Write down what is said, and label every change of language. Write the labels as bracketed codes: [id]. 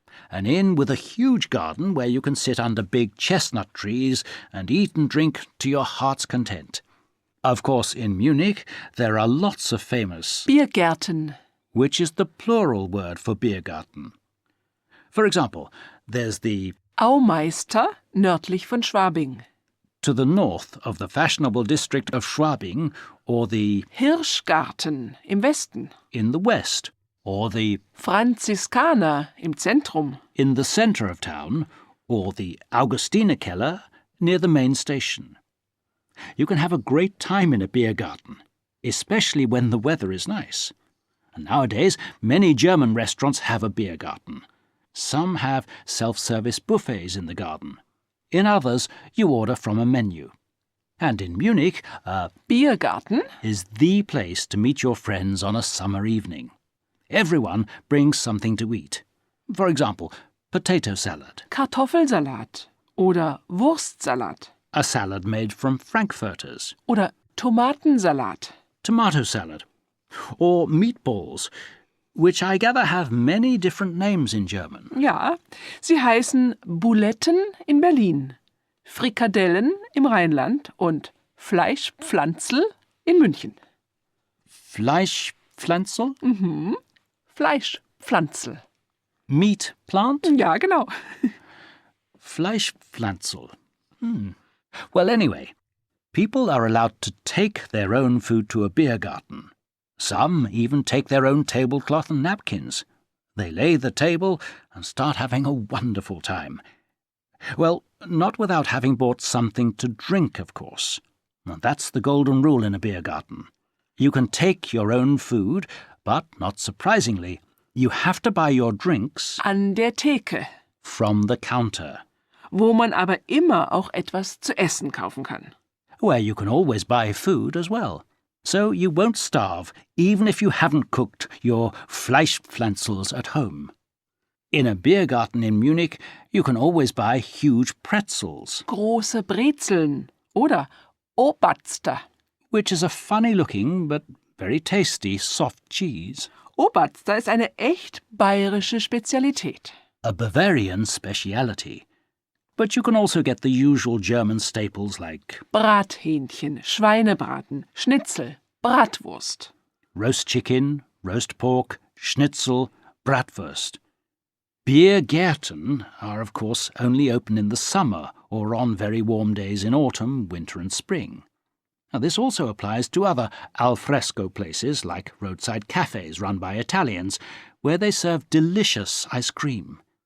[en] An inn with a huge garden where you can sit under big chestnut trees and eat and drink to your heart's content. Of course, in Munich, there are lots of famous, [de] Biergärten. [en] which is the plural word for Biergarten. For example, there's the [de] Aumeister, nördlich von Schwabing. [en] to the north of the fashionable district of Schwabing, or the [de] Hirschgarten im Westen. [en] in the west, or the [de] Franziskaner im Zentrum. [en] in the centre of town, or the Augustinerkeller near the main station. You can have a great time in a beer garden, especially when the weather is nice. And nowadays, many German restaurants have a beer garden. Some have self-service buffets in the garden. In others, you order from a menu. And in Munich, a [de] Biergarten? [en] is the place to meet your friends on a summer evening. Everyone brings something to eat. For example, potato salad, [de] Kartoffelsalat oder Wurstsalat [en] a salad made from Frankfurters, [de] oder Tomatensalat. [en] tomato salad, or meatballs, which I gather have many different names in German. [de] Ja, sie heißen Buletten in Berlin, Frikadellen im Rheinland und Fleischpflanzl in München. Fleischpflanzel? Fleischpflanzl. [en] Meat plant? [de] Ja, genau. Fleischpflanzel. [en] Well, anyway, people are allowed to take their own food to a beer garden. Some even take their own tablecloth and napkins. They lay the table and start having a wonderful time. Well, not without having bought something to drink, of course. And that's the golden rule in a beer garden. You can take your own food, but, not surprisingly, you have to buy your drinks [de] An der Theke, [en] from the counter, [de] wo man aber immer auch etwas zu essen kaufen kann. [en] where you can always buy food as well. So you won't starve, even if you haven't cooked your Fleischpflanzels at home. In a beer garden in Munich, you can always buy huge pretzels, [de] Große Brezeln oder Oberster. [en] which is a funny-looking but very tasty soft cheese. [de] Oberster ist eine echt bayerische Spezialität. [en] A Bavarian speciality. But you can also get the usual German staples like [de] Brathähnchen, Schweinebraten, Schnitzel, Bratwurst. [en] roast chicken, roast pork, schnitzel, bratwurst. Biergärten are, of course, only open in the summer or on very warm days in autumn, winter and spring. Now, this also applies to other al fresco places like roadside cafes run by Italians, where they serve delicious ice cream.